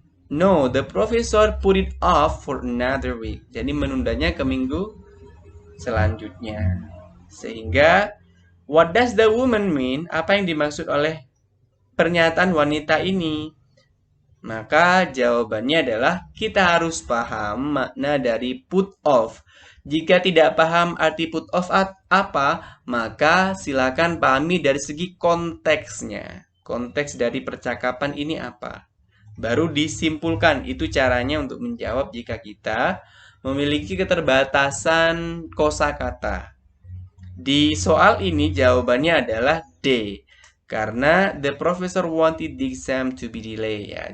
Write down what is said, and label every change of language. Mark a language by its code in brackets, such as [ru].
[en] No, the professor put it off for another week. [id] Jadi menundanya ke minggu selanjutnya. Sehingga [en] what does the woman mean? [id] Apa yang dimaksud oleh pernyataan wanita ini? Maka jawabannya adalah kita harus paham makna dari put off. Jika tidak paham arti put off apa, maka silakan pahami dari segi konteksnya. Konteks dari percakapan ini apa? Baru disimpulkan. Itu caranya untuk menjawab jika kita memiliki keterbatasan kosakata. Di soal ini jawabannya adalah D. Karena [en] the professor wanted the exam to be delayed [id] ya.